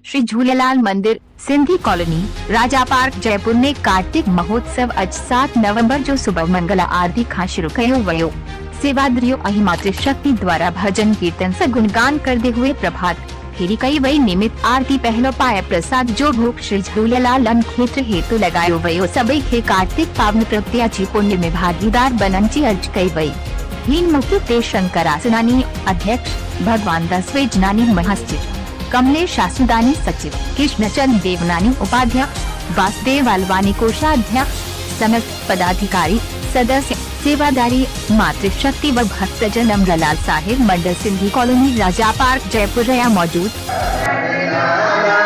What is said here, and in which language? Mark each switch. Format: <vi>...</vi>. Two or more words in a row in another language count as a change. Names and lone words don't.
<sd>झूलेलाल मंदिर, सिंधी कॉलोनी, राजा पार्क, जयपुर में कार्तिक महोत्सव अॼु 7 नवंबर जो सुबह मंगला आरती खां शुरू कयो वियो। सेवादारियों ऐं मातृशक्ति द्वारा भजन कीर्तन से गुणगान करते हुए प्रभात फेरी कई वई। निमित आरती पहलो पाए प्रसाद जो भोग श्री झूलेलाल क्षेत्र हेतु लगायो वियो। सभई खे कार्तिक पावन तृतीया जी पुण्य में भागीदार बनण जी अर्ज कई वई। हिन मौके ते शंकरासनानी अध्यक्ष, भगवान दास वेजनानी महासचिव, कमलेश आसुदानी सचिव, कृष्णचंद देवनानी उपाध्यक्ष, वासुदेव अलवानी कोषाध्यक्ष, समस्त पदाधिकारी, सदस्य, सेवादारी, मातृशक्ति व भक्तजन अमरलाल साहिब मंडल, सिंधी कॉलोनी, राजा पार्क, जयपुर रहा मौजूद।</sd>